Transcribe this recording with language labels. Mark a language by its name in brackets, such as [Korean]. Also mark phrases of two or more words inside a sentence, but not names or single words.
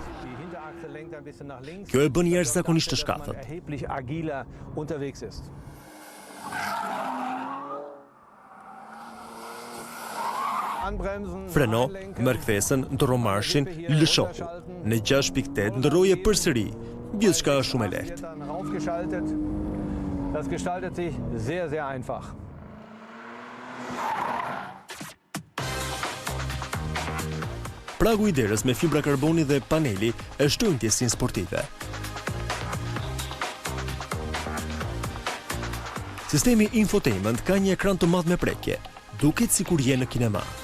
[Albanian] Kjo e bën jashtëzakonisht të shkafët. Freno, merr kthesën, ndërro marshin, lëshohu. Në 6.8 ndërroje përsëri. Gjithçka është shumë e lehtë. [German] Das gestaltet sich sehr, sehr einfach. [Albanian] Pragu i derës me fibra karboni dhe paneli e shtojnë ndjesinë sportive. Sistemi infotainment ka një ekran të madh me prekje, duket sikur je në kinema.